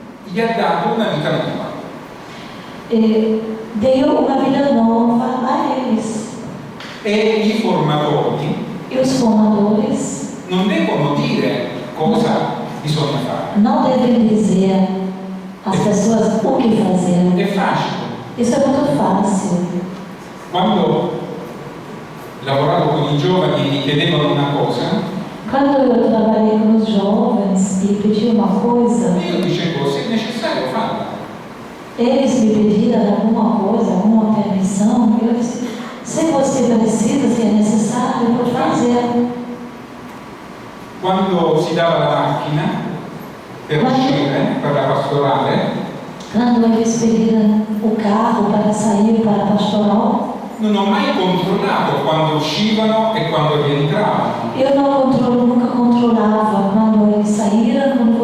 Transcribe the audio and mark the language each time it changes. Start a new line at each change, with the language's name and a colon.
Italian: gli ha dato una vita nuova.
Portuguese: deu uma vida nova a eles.
Italian: E i formatori
Portuguese: E os formadores
Italian: non devono dire cosa bisogna fare.
Portuguese: não devem dizer às pessoas o que fazer.
Italian: È facile.
Portuguese: Isso é muito fácil.
Italian: Quando lavoravo con i giovani e mi chiedevano una cosa,
Portuguese: Quando eu trabalhei com os jovens e pedi uma coisa,
Italian: io dicevo: se è necessario farla.
Portuguese: eles me pediram alguma coisa, alguma permissão, e eu disse, se você precisa, se é necessário, eu vou fazer.
Italian: Quando si dava la macchina per uscire, per la pastorale,
Portuguese: Quando eles pediram o carro para sair para a pastoral,
Italian: non ho mai controllato quando uscivano e quando rientravano.
Portuguese: eu nunca controlava quando eles saíram,